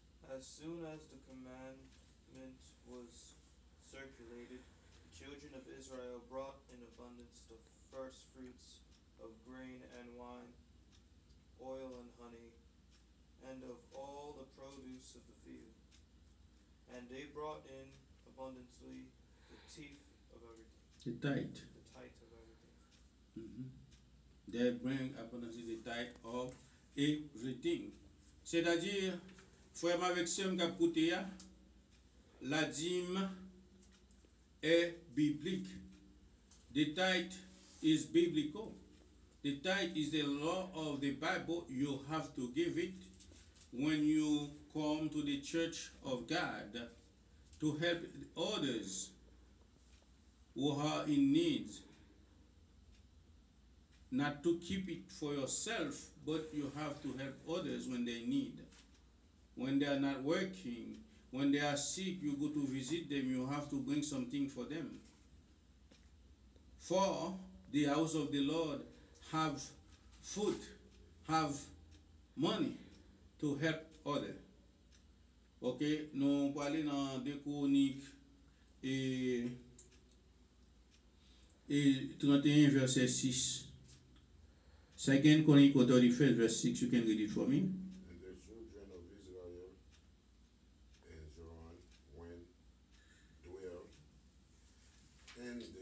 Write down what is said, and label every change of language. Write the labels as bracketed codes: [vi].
[en] As soon as the commandment was circulated, the children of Israel brought in abundance the first fruits of grain and wine, oil and honey, and of all the produce of the field. And they brought in abundantly the teeth of everything. The tithe. The tithe of everything. Mm-hmm. They bring abundantly the tithe of everything. [fr] C'est-à-dire, frère avec ce que la dîme est biblique. [en] The tithe is biblical. The tithe is the law of the Bible. You have to give it when you come to the church of God to help others who are in need. Not to keep it for yourself, but you have to help others when they need. When they are not working, when they are sick, you go to visit them, you have to bring something for them. For the house of the Lord have food, have money to help others. [fr] Ok, nous parlons dans 2 Chroniques et 31 verset 6. [en] 2 Chronicles 31 verse 6, you can read it for me. And the children of Israel and Joran went dwell in